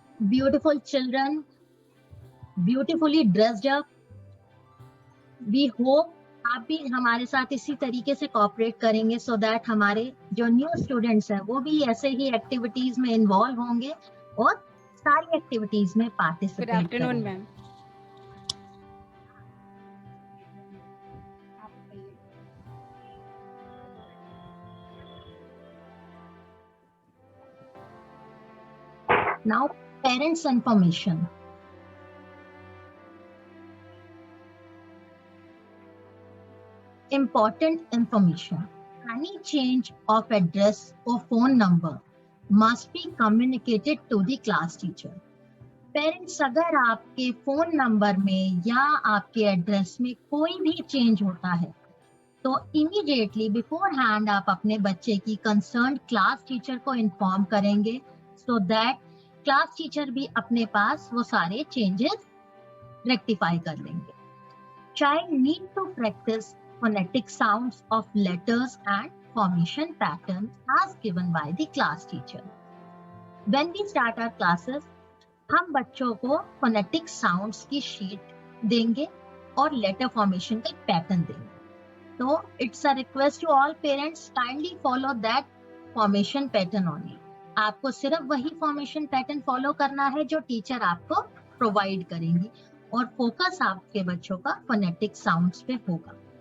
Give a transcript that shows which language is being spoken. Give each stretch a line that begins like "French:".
English: Beautiful children, beautifully dressed up. We hope
Hindi: आप भी हमारे साथ इसी तरीके से कोऑपरेट करेंगे,
English: so that
Hindi: हमारे जो न्यू स्टूडेंट्स हैं वो भी ऐसे ही एक्टिविटीज में इन्वॉल्व होंगे और सारी एक्टिविटीज में पार्टिसिपेट करेंगे।
English: Good afternoon ma'am. Now, parents' information. Important information. Any change of address or phone number must be communicated to the class teacher.
Hindi: Parents, अगर आपके फोन नंबर में या आपके एड्रेस में कोई भी चेंज होता है तो इमीडिएटली बिफोर हैंड आप अपने बच्चे की कंसर्न क्लास टीचर को इन्फॉर्म करेंगे, सो दैट क्लास टीचर भी अपने पास वो सारे चेंजेस रेक्टिफाई कर लेंगे.
English: Child need to practice phonetic sounds of letters and formation patterns as given by the class teacher. When we start our classes,
Hindi: हम बच्चों को phonetic sounds की शीट देंगे और letter formation का पैटर्न देंगे.
English: तो it's a request to all parents, kindly follow that formation pattern only.
Hindi: आपको सिर्फ वही फॉर्मेशन पैटर्न फॉलो करना है जो टीचर आपको प्रोवाइड करेंगी और फोकस आपके बच्चों का फोनेटिक साउंड्स पे होगा.